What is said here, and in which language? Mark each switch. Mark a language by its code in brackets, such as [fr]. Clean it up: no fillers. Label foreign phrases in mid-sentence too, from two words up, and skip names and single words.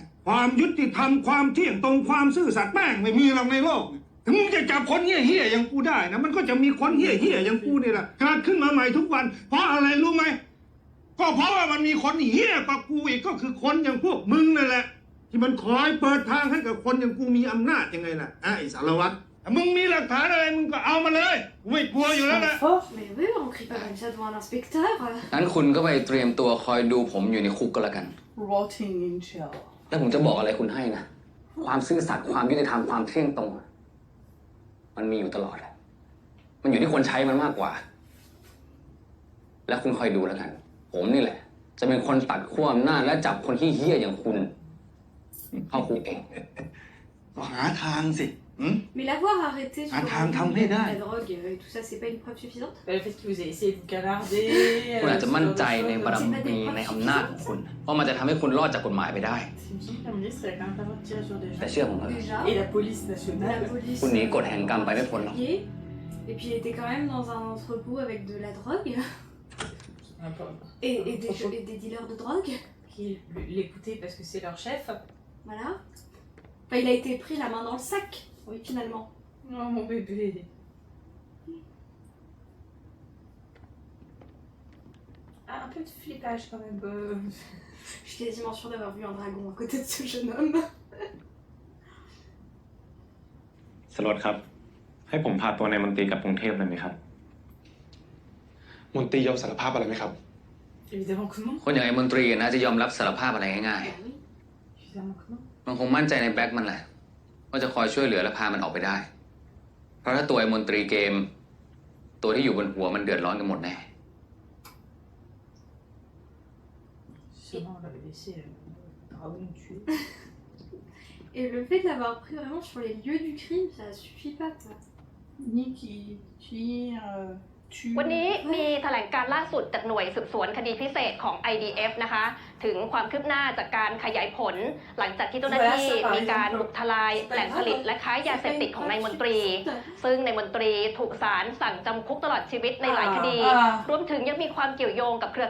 [th] ความยุติธรรมความเที่ยงตรงความซื่อสัตย์แม่งไม่มีหรอกในโลกถึงมึงจะจับคนเหี้ยๆอย่างกูได้นะมันก็จะมีคนเหี้ยๆอย่างกูนี่แหละเกิดขึ้นมาใหม่ทุกวัน เพราะอะไรรู้ไหมก็เพราะว่ามันมีคนเหี้ยกว่ากูอีกก็คือคนอย่างพวกมึงนั่นแหละที่มันคอยเปิดทางให้กับคนอย่างกูมีอำนาจยังไงล่ะไอ้สารวัตรมึงมีหลักฐานอะไรมึงก็เอามาเลยกูไม่กลัวอยู่แล้วนะ [fr] Mais oui, on crie pas comme ça devant un inspecteur. [th] งั้นคุณก็ไปเตรียมตัวคอยดูผมอยู่ในคุกก็แล้วกัน [en] Rotting in jail. [th] แล้วผมจะบอกอะไรคุณให้นะ ความซื่อสัตย์ความยุติธรรมความเที่ยงตรง มันมีอยู่ตลอดแหละมันอยู่ที่คนใช้มันมากกว่า แล้วคุณคอยดูแล้วกัน ผมนี่แหละ จะเป็นคนตัดขั้วอำนาจและจับคนที่เหี้ยอย่างคุณ เข้าคุกเอง ก็หาทางสิ [fr] Mais l'avoir arrêté sur la drogue et tout ça, c'est pas une preuve suffisante? Le fait que vous ayez essayé de vous canarder. [th] คุณอาจจะมั่นใจในบารมีในอำนาจของคุณว่ามันจะทำให้คุณรอดจากกฎหมายไปได้ [fr] Il me semble que la ministre elle a quand même pas le droit de tirer sur des [th] แต่ [fr] gens. [th] เชื่อผมเถอะ [fr] Déjà. Et la police nationale. La police. [th] คุณหนีกฎแห่งกรรมไปไม่พ้นหรอก [fr] Et puis il était quand même dans un entrepôt avec de la drogue. Un peu. Et des dealers de drogue. Qui l'écoutaient parce que c'est leur chef. Voilà. Enfin, il a été pris la main dans le sac, oui, finalement. Oh mon bébé. Ah, un peu de flippage quand même. Je suis quasiment sûre d'avoir vu un dragon à côté de ce jeune homme. [th] สารวัตรครับ ให้ผมพาตัวนายมนตรีกลับกรุงเทพเลยไหมครับ มนตรียอมสารภาพอะไรไหมครับ [fr] Évidemment que non. [th] คนอย่างไอ้มนตรีน่าจะยอมรับสารภาพอะไรง่าย [fr] Évidemment que non. [th] ๆ มันคงมั่นใจในแบ็คมันแหละว่าจะคอยช่วยเหลือและพามันออกไปได้ เพราะถ้าตัวไอ้มนตรีเกม ตัวที่อยู่บนหัวมันเดือดร้อนกันหมดแน่ [fr] Sûrement on l'avait laissé dragon tuer. Et le fait de l'avoir pris vraiment sur les lieux du crime, ça suffit pas, quoi. Ni qui tire, tue. [th] วันนี้มีแถลงการล่าสุดจากหน่วยสืบสวนคดีพิเศษของ IDF นะคะถึงความคืบหน้าจากการขยายผล หลังจากที่เจ้าหน้าที่มีการบุกทลายแหล่งผลิ ตและค้ายาเสพติดของนายมนตรี ซึ่งนายมนตรีถูกศาลสั่งจำคุกตลอดชีวิตในหลายคดี รวมถึงยังมีความเกี่ยวโยงกับเครือ